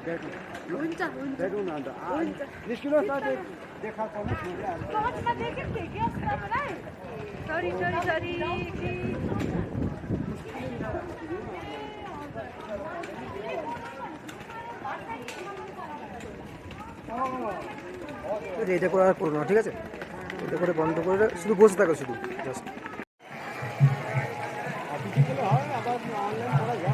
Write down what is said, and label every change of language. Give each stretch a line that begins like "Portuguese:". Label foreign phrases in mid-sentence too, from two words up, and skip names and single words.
Nepali: हुन्छ हुन्छ भेटौँ न अन्त हुन्छ निस्किनुहोस् न देखाएको टर्चमा देखेको थिएँ कि अस्ति तपाईँलाई
English: sorry sorry sorry
Bangla: এটা করে আর করো না, ঠিক আছে? এটা করে বন্ধ করে শুধু বসে থাকো, শুধু জাস্ট। অফিসে গেলে হয়, আবার অনলাইন করা যায়।